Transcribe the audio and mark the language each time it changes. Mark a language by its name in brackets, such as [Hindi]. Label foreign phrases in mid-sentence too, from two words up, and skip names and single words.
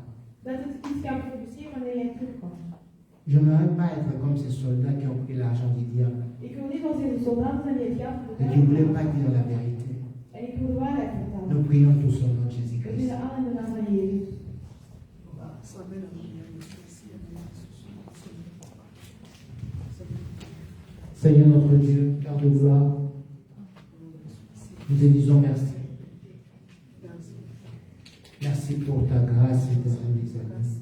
[Dutch] dat het iets gaat produceren wanneer jij terugkomt. [French] Je n'aimerais pas être comme ces soldats qui ont pris l'argent du diable [Dutch] Ik wil niet als deze soldaten zijn die het geld [French] et [Dutch] vertellen. [French] qui ne voulaient pas dire la vérité. [Dutch] En ik wil de waarheid vertellen. [French] Nous prions tous au nom de [Dutch] We [French] Jésus-Christ. [Dutch] bidden al in de naam van Jezus. [French] Seigneur notre Dieu, Père de gloire, nous te disons merci. Merci pour ta grâce et ta miséricorde.